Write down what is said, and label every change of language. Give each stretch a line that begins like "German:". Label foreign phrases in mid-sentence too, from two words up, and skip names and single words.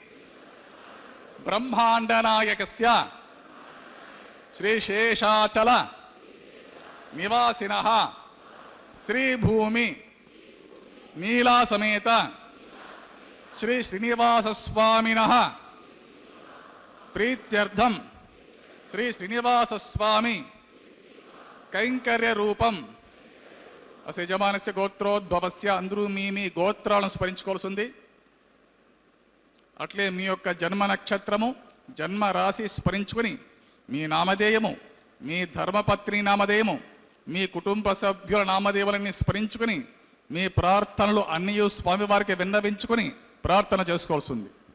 Sanskrit: ब्रह्मांडनायकस्य श्री शेषाचल निवासिनः श्री भूमि नीला समेत श्री श्रीनिवास स्वामिनः प्रीत्यर्थम श्री श्रीनिवास स्वामी कैंकर्य रूपम असे यजमानस्य गोत्रोद्भवस्य
Telugu: అందరూ మీ గోత్రాలను స్మరించుకోవాల్సింది. అట్లే మీ యొక్క జన్మ నక్షత్రము జన్మ రాశి స్మరించుకుని మీ నామధేయము, మీ ధర్మపత్ని నామధేయము, మీ కుటుంబ సభ్యుల నామధేయాలని స్మరించుకుని మీ ప్రార్థనలు అన్నీ స్వామివారికి విన్నవించుకుని ప్రార్థన చేసుకోవాల్సి ఉంది.